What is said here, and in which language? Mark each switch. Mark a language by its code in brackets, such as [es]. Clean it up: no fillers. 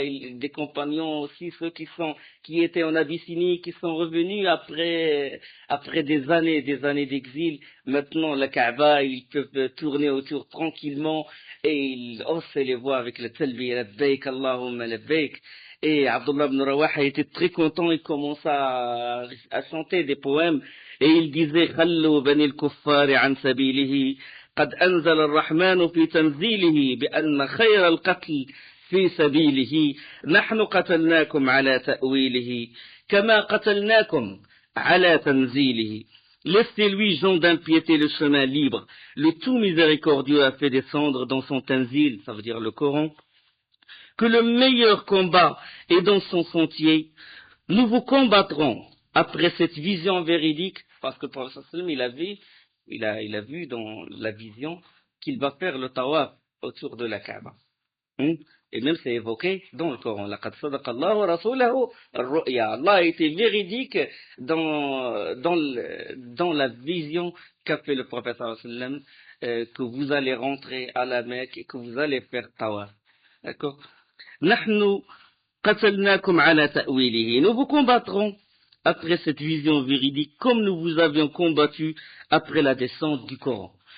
[fr] Des compagnons aussi, ceux qui étaient en Abyssinie, qui sont revenus après des années d'exil. Maintenant, la Kaaba, ils peuvent tourner autour tranquillement et ils haussent les voix avec le talbiya, [ar] labbayk Allahumma labbayk. [fr] Et Abdullah ibn Rawaha était très content, il commença à chanter des poèmes et il disait [ar] خلوا بني الكفار عن سبيله قد أنزل الرحمن في تنزيله بأن خير القتل في سبيله نحن قتلناكم على تأويله كما قتلناكم على تنزيله. [fr] Laissez-lui, gens d'impiété, le chemin libre. Le tout miséricordieux a fait descendre dans son tanzil, ça veut dire le Coran, que le meilleur combat est dans son sentier. Nous vous combattrons après cette vision véridique, parce que le prophète il a vu dans la vision qu'il va faire le tawaf autour de la Kaaba. Hein. Et même c'est évoqué dans le Coran. [ar] لقد صدق الله ورسوله الرؤيا. [fr] Allah a été véridique dans la vision qu'a fait le prophète sallallahu alayhi wa sallam, que vous allez rentrer à la Mecque et que vous allez faire tawaf. D'accord? [ar] نحن قتلناكم على تأويله. [fr] Nous vous combattrons après cette vision véridique comme nous vous avions combattu après la descente du Coran.